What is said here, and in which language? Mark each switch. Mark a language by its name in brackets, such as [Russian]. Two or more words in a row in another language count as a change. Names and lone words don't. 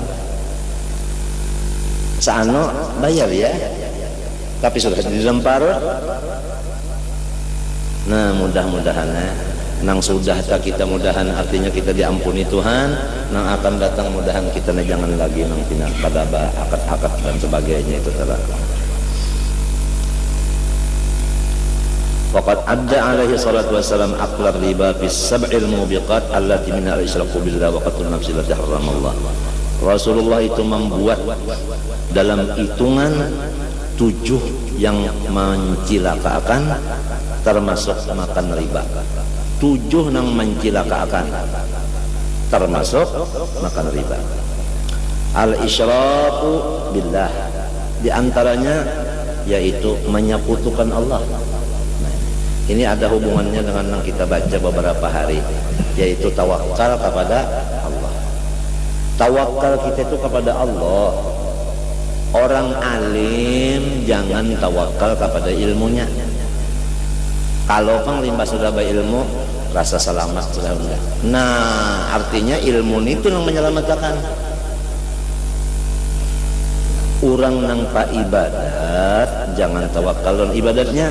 [Indonesian] Saano bayar ya, tapi sudah dilempar. [Banjar] Nah mudah-mudahan nang sudah tak kita mudahan, artinya kita diampuni Tuhan. Nang akan datang mudahan kita jangan lagi nang pindah pada akad-akad dan sebagainya itu telah. [Arabic] وقد عد عليه الصلاة والسلام أكل الربا في السبع الموبقات التي منها الإشراك بالله وقتل النفس التي حرم الله. [Indonesian] Rasulullah itu membuat dalam hitungan 7 yang mencilakakan, termasuk makan riba. [Banjar] 7 nang mencilakakan termasuk makan riba. [Arabic] الإشراك بالله, [Indonesian] di antaranya yaitu menyekutukan Allah. Ini ada hubungannya dengan yang kita baca beberapa hari, yaitu tawakal kepada Allah. Tawakal kita itu kepada Allah. Orang alim jangan tawakal kepada ilmunya. [Banjar] Kalau pang limbah sudah berilmu, rasa selamat sudah enggak. [Indonesian] Nah, artinya ilmu itu yang menyelamatkan. [Banjar] Orang nang pa ibadat jangan tawakal on ibadatnya.